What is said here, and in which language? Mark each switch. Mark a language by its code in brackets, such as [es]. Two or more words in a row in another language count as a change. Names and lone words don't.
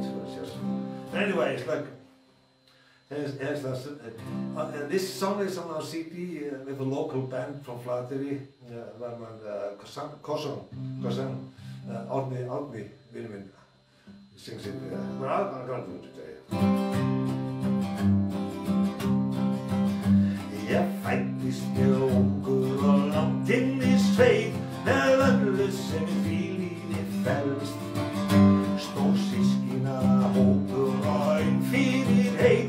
[en] So it's just, anyway, it's like, this song is on our CD with a local band from Cuttery, Kosan, Árni, [is] vinur minn, [en] sings it. But I'm gonna do it today. [is] Ég fæddist mjög ungur og langt inn í sveit, með öllu sem í lífi felst. Stórsystkina hópur og fyrir heit.